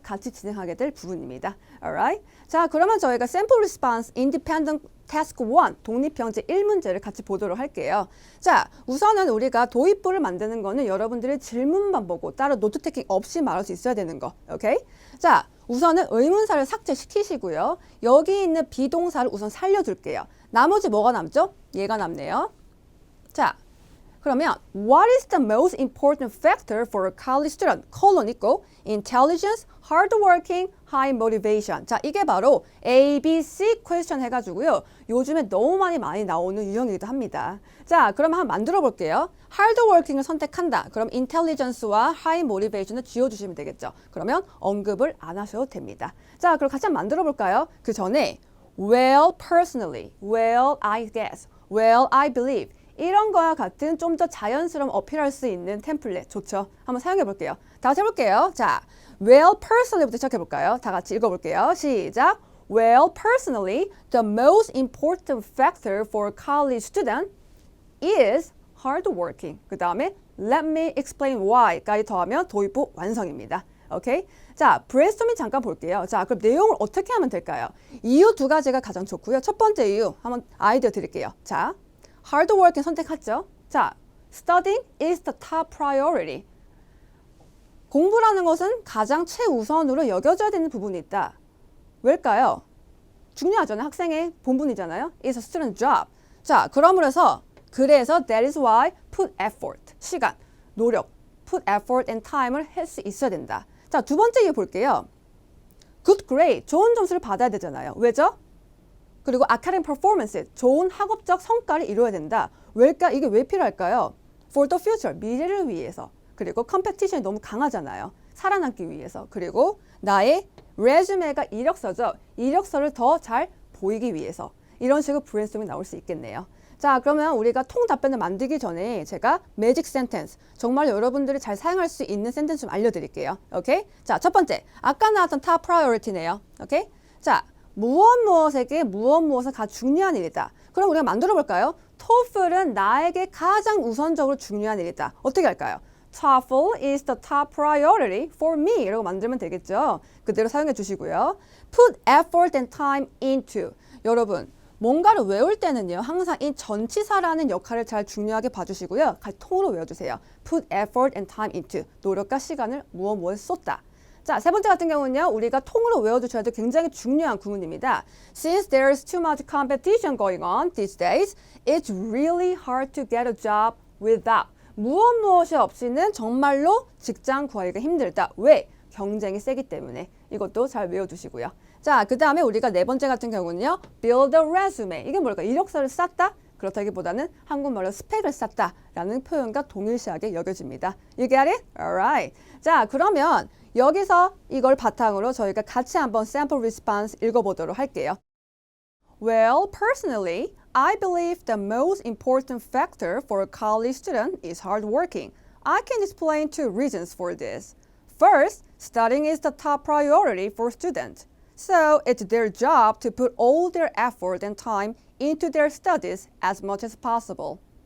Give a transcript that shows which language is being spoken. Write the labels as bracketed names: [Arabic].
[Korean] 같이 진행하게 될 부분입니다. Alright? 자, 그러면 저희가 Sample Response Independent Task 1 독립형제 1문제를 같이 보도록 할게요. 자, 우선은 우리가 도입부를 만드는 거는 여러분들이 질문만 보고 따로 노트 테킹 없이 말할 수 있어야 되는 거. 오케이? 자, 우선은 의문사를 삭제시키시고요. 여기 있는 비동사를 우선 살려둘게요. 나머지 뭐가 남죠? 얘가 남네요. 자, 그러면 [English] What is the most important factor for a college student? [Korean] 콜론 있고 [English] Intelligence, hardworking, high motivation. [Korean] 자, 이게 바로 A, B, C question 해가지고요. 요즘에 너무 많이 나오는 유형이기도 합니다. 자, 그럼 한번 만들어 볼게요. hardworking을 선택한다. 그럼 intelligence와 high motivation을 지워주시면 되겠죠. 그러면 언급을 안 하셔도 됩니다. 자, 그럼 같이 한번 만들어 볼까요? 그 전에 [English] well, personally, well, I guess, well, I believe [Korean] 이런 거와 같은 좀 더 자연스러운 어필할 수 있는 템플릿 좋죠? 한번 사용해 볼게요. 다 같이 해볼게요. 자, well, personally부터 시작해 볼까요? 다 같이 읽어볼게요. 시작. [English] Well, personally, the most important factor for a college student is hardworking. [Korean] 그 다음에 [English] let me explain why [Korean] 까지 더하면 도입부 완성입니다. 오케이? 자, 브레인스토밍 잠깐 볼게요. 자, 그럼 내용을 어떻게 하면 될까요? 이유 두 가지가 가장 좋고요. 첫 번째 이유 한번 아이디어 드릴게요. 자, hardworking 선택했죠? [English] 자, studying is the top priority. [Korean] 공부라는 것은 가장 최우선으로 여겨져야 되는 부분이 있다. 왜일까요? 중요하잖아요. 학생의 본분이잖아요. [English] It's a student job. [Korean] 자, 그래서 [English] that is why put effort. [Korean] 시간, 노력, [English] put effort and time [Korean] 을 할 수 있어야 된다. 자, 두 번째 이유 볼게요. good grade, 좋은 점수를 받아야 되잖아요. 왜죠? 그리고 academic performance, 좋은 학업적 성과를 이루어야 된다. 왜일까? 이게 왜 필요할까요? [English] For the future, [Korean] 미래를 위해서. 그리고 컴페티션이 너무 강하잖아요. 살아남기 위해서. 그리고 나의 레주메가 이력서죠. 이력서를 더 잘 보이기 위해서. 이런 식으로 브레인스토밍이 나올 수 있겠네요. 자, 그러면 우리가 통 답변을 만들기 전에 제가 매직 센텐스, 정말 여러분들이 잘 사용할 수 있는 센텐스 좀 알려드릴게요. 오케이? 자, 첫 번째. 아까 나왔던 top priority네요. 오케이? 자, 무엇에게 무엇은 가장 중요한 일이다. 그럼 우리가 만들어 볼까요? TOEFL은 나에게 가장 우선적으로 중요한 일이다. 어떻게 할까요? [English] TOEFL is the top priority for me. [Korean] 이라고 만들면 되겠죠. 그대로 사용해 주시고요. [English] Put effort and time into. [Korean] 여러분, 뭔가를 외울 때는요. 항상 이 전치사라는 역할을 잘 중요하게 봐주시고요. 같이 통으로 외워주세요. [English] Put effort and time into. [Korean] 노력과 시간을 무엇에 쏟다. 자, 세 번째 같은 경우는요. 우리가 통으로 외워두셔야 될 굉장히 중요한 구문입니다. [English] Since there's too much competition going on these days, it's really hard to get a job without. [Korean] 무엇이 없이는 정말로 직장 구하기가 힘들다. 왜? 경쟁이 세기 때문에. 이것도 잘 외워두시고요. 자, 그 다음에 우리가 네 번째 같은 경우는요. [English] Build a resume. [Korean] 이게 뭘까? 이력서를 쌓다? 그렇다기보다는 한국말로 스펙을 쌓다라는 표현과 동일시하게 여겨집니다. [English] You get it? Alright. [Korean] 자, 그러면 여기서 이걸 바탕으로 저희가 같이 한번 sample response 읽어보도록 할게요. [English] Well, personally, I believe the most important factor for a college student is hard working. I can explain two reasons for this. First, studying is the top priority for students. So it's their job to put all their effort and time into their studies as much as possible.